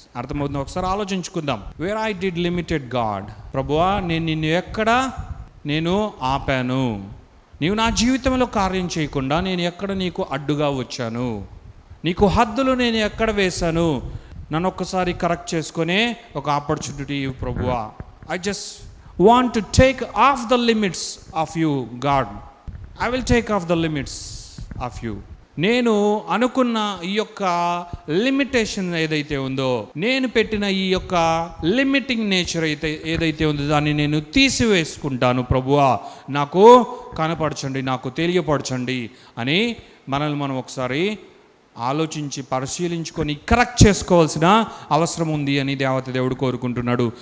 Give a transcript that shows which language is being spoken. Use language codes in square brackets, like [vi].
[te] అర్థమవుతుంది? ఒకసారి ఆలోచించుకుందాం. [en] Where I did limited God. [te] ప్రభువా, నేను నిన్ను ఎక్కడ ఆపాను? నీవు నా జీవితంలో కార్యం చేయకుండా నేను ఎక్కడ నీకు అడ్డుగా వచ్చాను? నీకు హద్దులు నేను ఎక్కడ వేశాను? నన్ను ఒక్కసారి కరెక్ట్ చేసుకునే ఒక ఆపర్చునిటీ ప్రభువా. [en] I just want to take off the limits of you, God. I will take off the limits of you. [te] నేను అనుకున్న ఈ యొక్క లిమిటేషన్ ఏదైతే ఉందో, నేను పెట్టిన ఈ యొక్క లిమిటింగ్ నేచర్ ఏదైతే ఉందో దాన్ని నేను తీసివేసుకుంటాను ప్రభువా, నాకు కనపరచండి, నాకు తెలియపరచండి అని మనల్ని మనం ఒకసారి ఆలోచించి పరిశీలించుకొని కరెక్ట్ చేసుకోవాల్సిన అవసరం ఉంది అని దేవుడు కోరుకుంటున్నాడు.